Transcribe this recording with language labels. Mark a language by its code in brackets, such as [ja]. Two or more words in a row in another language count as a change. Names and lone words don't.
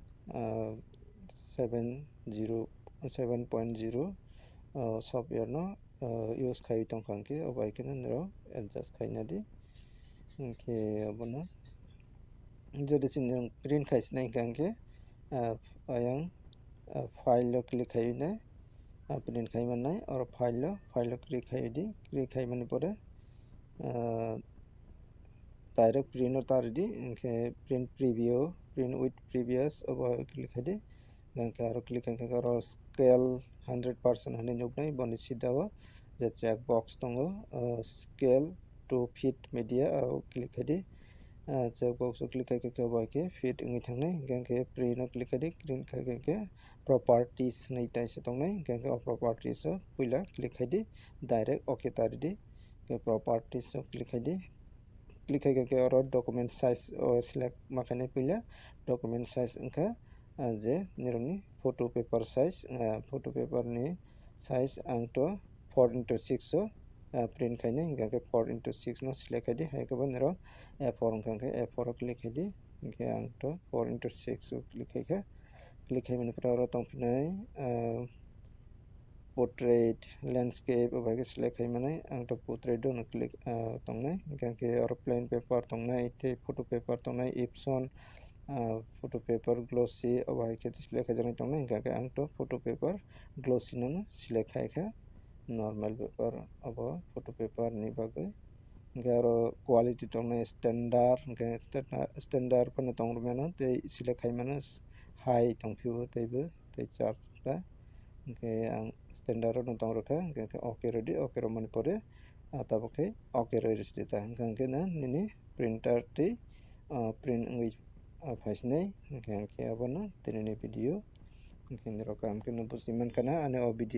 [trp] 7.0 software no use khaiwi tongkha hingkhe obai khe norok adjust khainadi hingkhe obono jodi chini print khaisinai hingkha ayang file o click khaiwi nai print khaimannai oro file o click khaidi click khaimani pore [en] direct print [trp] o taridi hingkhe [en] print preview print with previous [trp] obo click khaidi hingkhe aro click khaikhe aro scale 100% hinui nuknai boni sidao je [en] check box [trp] tongo scale to [en] fit media [trp] aro click khaidi [en] check box [trp] o click khaikhe bai khe fit wngwi thangnai hingkhe print o click khaidi print khaikhe properties hinui taisa tongnai hingkhe o properties o puila click khaidi [en] direct okay [trp] taridi properties o click khaidi click khaikhe oro [en] document size [trp] o select ma khainai puila [en] document size [trp] wngkha je nirokni [en] photo paper size photo paper [trp] ni size angto 4:6 o print khainai hingkhe 4:6 no select khaidi haikhe bo norok A4 wngkha A4 o click khaidi hingkhe angto 4:6 o click khaikhe click khaimani pore oro tongphinai [en] portrait landscape [trp] obai select khaimanai angto portrait o no click tongnai hingkhe oro [en] plain paper [trp] tongnai tei [en] photo paper [trp] tongnai [en] Epson photo paper glossy [trp] obai khe select khaijaknai tongnai hingkhe angto [en] photo paper glossy [trp] no select khaikhe [en] normal paper [trp] abo [en] photo paper [trp] ni bagui hingkhe aro quality tongnai standard hingkhe standard pono tongmano tei select khaimano high tongphio teibo tei charta hingkhe ang standard o no tongrokha hingkhe [en] okay ready okay [trp] romani pore tabukhe okay roi sita hingkhe nini printer tei print wngwi phaisinai hingkhe abono tinini video hingkhe norok kaham khe no buji mankha ani o video